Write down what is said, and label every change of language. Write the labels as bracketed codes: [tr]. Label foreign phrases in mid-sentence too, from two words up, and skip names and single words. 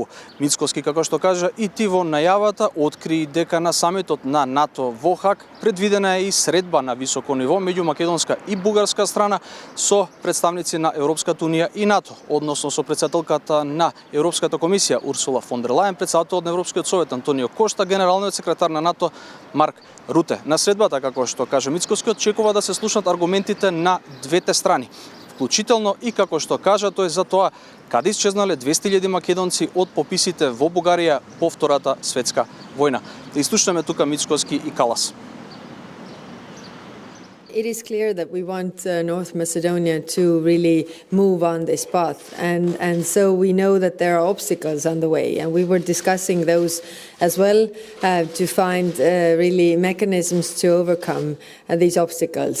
[mk] Мицкоски, како што кажа и ти во најавата, откри дека на самитот на НАТО во Хаг предвидена е и средба на високо ниво меѓу македонска и бугарска страна со представници на Европската унија и НАТО, односно со претседателката на Европската комисија Урсула фон дер Лајен, председателот на Европскиот совет Антонио Кошта, генералниот секретар на НАТО Марк Руте. На средбата, како што кажа Мицкоски, очекува да се слушнат аргументите на двете страни, вклучително и како што кажа тој за тоа каде исчезнале 200.000 македонци од пописите во Бугарија по Втората светска војна. Да изслушаме тука Мицкоски и Калас. [en] It is clear that we want North Macedonia to really move on this path, and so we know that there are obstacles on the way, and we were discussing those as well to find really mechanisms to overcome these obstacles.